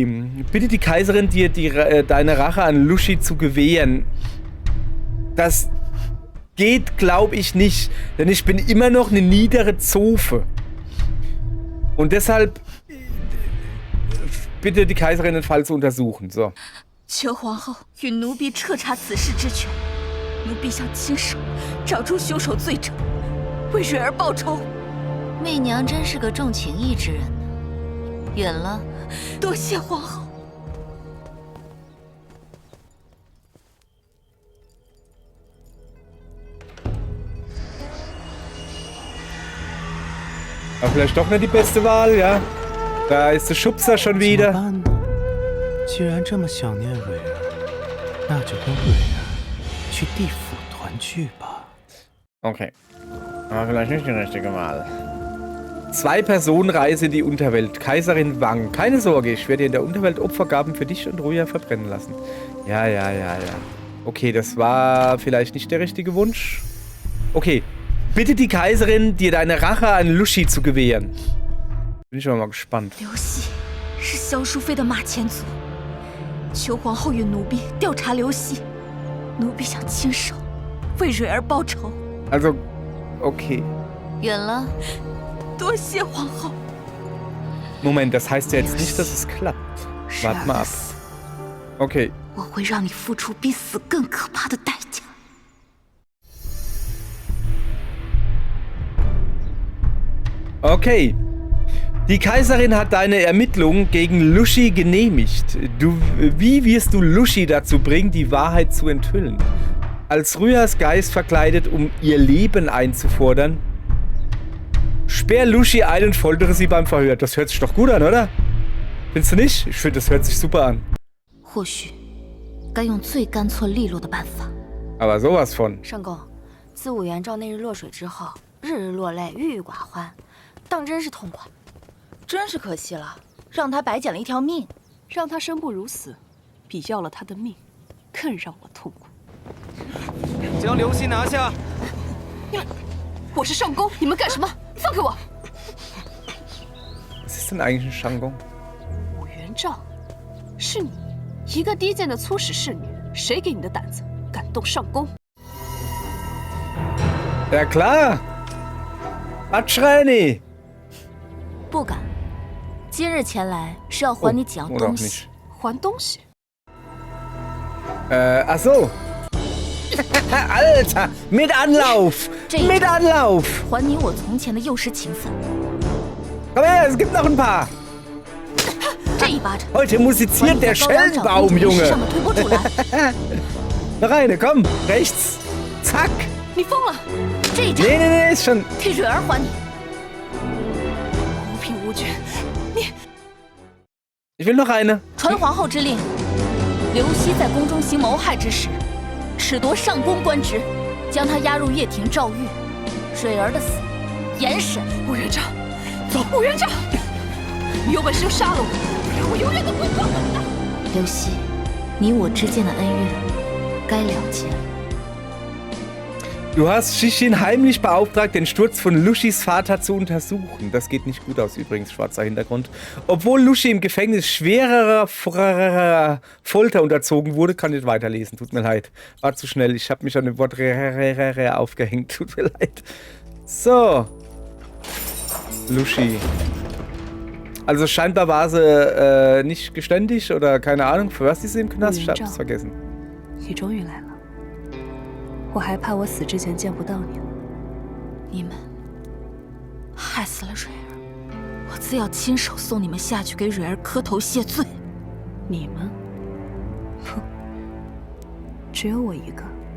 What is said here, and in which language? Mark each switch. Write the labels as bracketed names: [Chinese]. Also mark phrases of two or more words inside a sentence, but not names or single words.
[German] Bitte die Kaiserin, dir deine Rache an Lushi zu gewähren. Das geht, glaube ich, nicht. Denn ich bin immer noch eine niedere Zofe. Und deshalb bitte die Kaiserin den Fall zu untersuchen. So. [Chinese] 求皇后与奴婢彻查此事之权，奴婢想亲手找出凶手罪证，为蕊儿报仇。媚娘真是个重情义之人呢。允了，多谢皇后。 [German] Aber vielleicht doch nicht die beste Wahl, ja? Da ist der Schubser schon wieder. [Chinese] 既然这么想念蕊儿，那就跟蕊儿去地府团聚吧。 [German] Okay. Aber vielleicht nicht die richtige Wahl. 2-Personen-Reise in die Unterwelt. Kaiserin Wang. Keine Sorge, ich werde in der Unterwelt Opfergaben für dich und Ruya verbrennen lassen. Ja. Okay, das war vielleicht nicht der richtige Wunsch. Okay. Bitte die Kaiserin, dir deine Rache an Lushi zu gewähren. Bin ich aber mal gespannt. [Chinese] 刘熙是萧淑妃的马前卒，求皇后与奴婢调查刘熙，奴婢想亲手为蕊儿报仇。 [German] Also, okay. [Chinese] 允了。多谢皇后。 [German] Moment, das heißt ja jetzt nicht, dass es klappt. Warte mal ab. Okay. [Chinese] 我会让你付出比死更可怕的代价。 [German] Okay. Die Kaiserin hat deine Ermittlungen gegen Lushi genehmigt. Wie wirst du Lushi dazu bringen, die Wahrheit zu enthüllen? Als Rüas Geist verkleidet, um ihr Leben einzufordern? Sperr Lushi ein und foltere sie beim Verhör. Das hört sich doch gut an, oder? Findest du nicht? Ich finde, das hört sich super an. [Chinese] 或许该用最干脆利落的办法。 [German] Aber sowas von. [Chinese] 圣公，自武元昭那日落水之后，日日落泪，郁郁寡欢，当真是痛快。真是可惜了，让他白捡了一条命。让他生不如死，比要了他的命，更让我痛苦。将刘熙拿下！你们，我是上宫，你们干什么？放开我！ [German] Was ist denn eigentlich ein Shanggong? [Chinese] 武元昭，是你，一个低贱的粗使侍女，谁给你的胆子敢动上宫？ [German] Ja klar. Atschreini. [Chinese] 不敢。今日前来是要还你几样东西。还东西？ [German] Ach so. Alter, mit Anlauf. Mit Anlauf. [Chinese] 还你我从前的幼时情分。 [German] Komm her, es gibt noch ein paar. [Chinese] 这一巴掌。 [German] Heute musiziert der Schellenbaum, Junge. Noch eine, komm, rechts. Zack. [Chinese] 你疯了！这一掌。 [German] Nee, ist schon. [Chinese] 替蕊儿还你。无凭无据，你。 [German] Ich will noch eine. [Chinese] 传皇后之令，刘熙在宫中行谋害之时，褫夺上宫官职，将他押入掖庭诏狱。蕊儿的死，严审。武元昭，走！武元昭，你有本事就杀了我，不然我永远都不会放过你的。刘熙，你我之间的恩怨该了结了。 [German] Du hast Shishin heimlich beauftragt, den Sturz von Lushis Vater zu untersuchen. Das geht nicht gut aus übrigens, schwarzer Hintergrund. Obwohl Lushi im Gefängnis schwererer Folter unterzogen wurde, kann ich nicht weiterlesen. Tut mir leid. War zu schnell. Ich habe mich an dem Wort aufgehängt. Tut mir leid. So. Lushi. Also scheinbar war sie nicht geständig oder keine Ahnung, für was ist sie im Knast? Ich hab's vergessen. [Chinese] 你终于来了，我还怕我死之前见不到你呢。你们害死了蕊儿，我自要亲手送你们下去给蕊儿磕头谢罪。你们？哼，只有我一个。